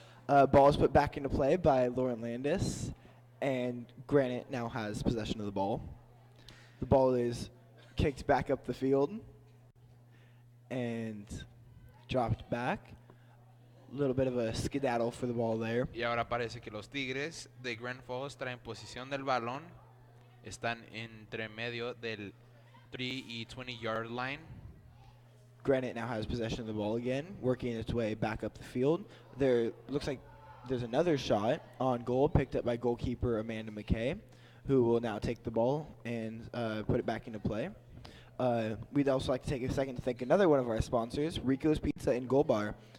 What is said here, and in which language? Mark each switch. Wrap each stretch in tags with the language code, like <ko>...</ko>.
<en>Ball is put back into play by Lauren Landis, and Granite now has possession of the ball. The ball is kicked back up the field and dropped back. A little bit of a skedaddle for the ball there.</en> <es>Y ahora parece que los Tigres de Granite Falls traen posición del balón. Están entre medio del 3 y 20 yard line.</es> <en>Granite now has possession of the ball again, working its way back up the field. There looks like there's another shot on goal picked up by goalkeeper Amanda McKay, who will now take the ball and put it back into play. We'd also like to take a second to thank another one of our sponsors, Rico's Pizza and Gold Bar.</en>